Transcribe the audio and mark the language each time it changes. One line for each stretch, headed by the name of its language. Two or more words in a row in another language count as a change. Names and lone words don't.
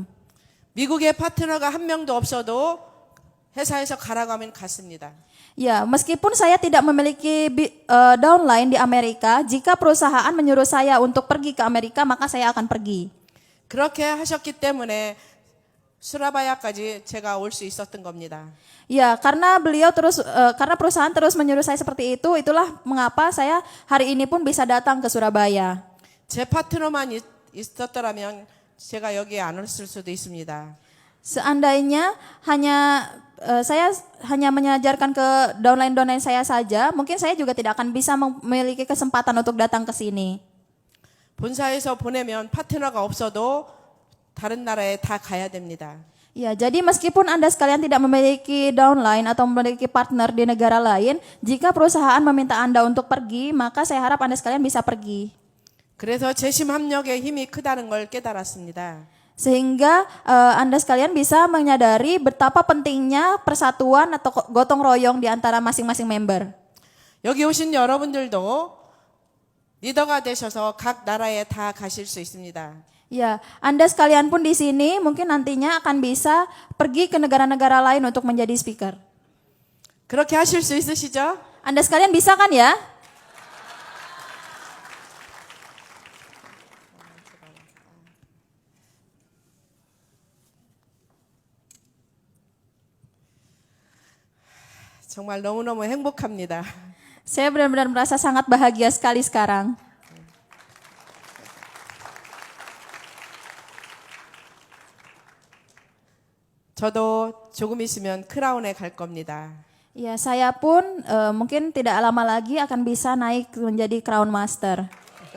Korean: 미국에 파트너가 한 명도 없어도 회사에서 가라고 하면 갔습니다.
Indonesian: Ya, meskipun saya tidak memiliki downline di Amerika, jika perusahaan menyuruh saya untuk pergi ke Amerika, maka saya akan pergi.
Korean: 그렇게 하셨기 때문에 수라바야까지 제가 올 수 있었던 겁니다.
Indonesian: Ya, karena karena perusahaan terus menyuruh saya seperti itu, itulah mengapa saya hari ini pun bisa datang ke Surabaya.
Korean: 제 파트너만 있었더라면 제가 여기에 안 왔을 수도 있습니다.
Indonesian: Seandainya saya hanya mengajarkan ke downline saya saja, mungkin saya juga tidak akan bisa memiliki kesempatan untuk datang ke sini.
Korean: 본사에서 보내면 파트너가 없어도 다른 나라에 다 가야 됩니다.
Indonesian: Ya, jadi meskipun Anda sekalian tidak memiliki downline atau memiliki partner di negara lain, jika perusahaan meminta Anda untuk pergi, maka saya harap Anda sekalian bisa pergi.
Korean: 그래서 재심 합력의 힘이 크다는 걸 깨달았습니다.
Indonesian: Sehingga Anda sekalian bisa menyadari betapa pentingnya persatuan atau gotong royong di antara masing-masing member.
Korean: 여기 오신 여러분들도 리더가 되셔서 각 나라에 다 가실 수 있습니다.
Indonesian: Ya, Anda sekalian pun di sini mungkin nantinya akan bisa pergi ke negara-negara lain untuk menjadi speaker.
Korean: 그렇게 하실 수 있으시죠?
Indonesian: Anda sekalian bisa kan ya?
Korean: 정말 너무너무 행복합니다.
Indonesian: Saya benar-benar merasa sangat bahagia sekali sekarang.
Korean: 저도 조금 있으면 크라운에 갈 겁니다.
Indonesian: Ya, saya pun mungkin tidak lama lagi akan bisa naik menjadi Crown Master.